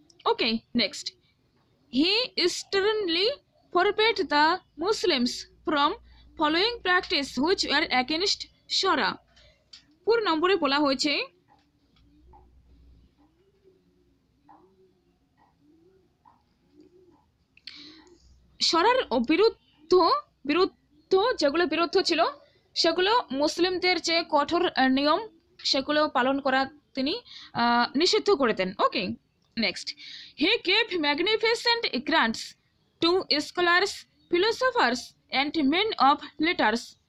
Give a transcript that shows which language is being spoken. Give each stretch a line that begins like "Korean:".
English: Okay, next, he sternly forbade the Muslims from following practice which were against Shura।
Bangla: 4 নম্বরে বলা হয়েছে, শরার বিরুদ্ধ যেগুলো বিরুদ্ধ ছিল সেগুলো মুসলিমদের যে কঠোর নিয়ম সেগুলো পালন করা তিনি নিষিদ্ধ করে দেন।
English: Okay, next, he gave magnificent grants to scholars philosophers and men of letters.